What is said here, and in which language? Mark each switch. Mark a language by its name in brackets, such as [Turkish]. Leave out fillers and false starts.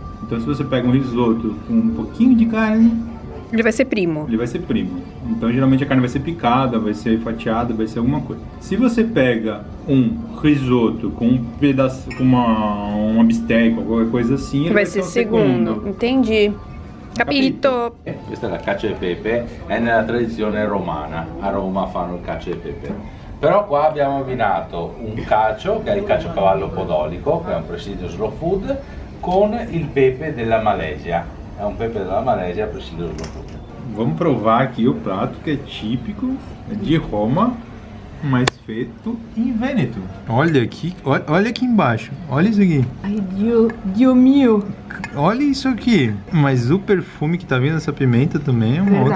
[Portuguese] Então se você pega um risoto com um pouquinho de carne, Ele vai ser primo. ele vai ser primo. Então geralmente a carne vai ser picada, vai ser fatiada, vai ser alguma coisa. Se você pega um risoto com um pedaço, com uma bisteca, qualquer coisa assim, ele Vai ser o segundo. Entendi. [Italian] Capito. Questa è la cacio e pepe, è nella tradizione romana. A Roma fanno il cacio e pepe. Però qua abbiamo abbinato un cacio, che è il caciocavallo podolico, che è un presidio slow food, con il pepe della Malesia. È un pepe della Malesia presidio slow food. [Portuguese] Vamos provar aqui o prato que é típico de Roma, mas feito em Vêneto. Olha aqui, olha aqui embaixo. Olha isso aqui. [Italian] Ai, Dio mio. [Portuguese] Olha isso aqui. Mas o perfume que tá vindo dessa pimenta também é uma outra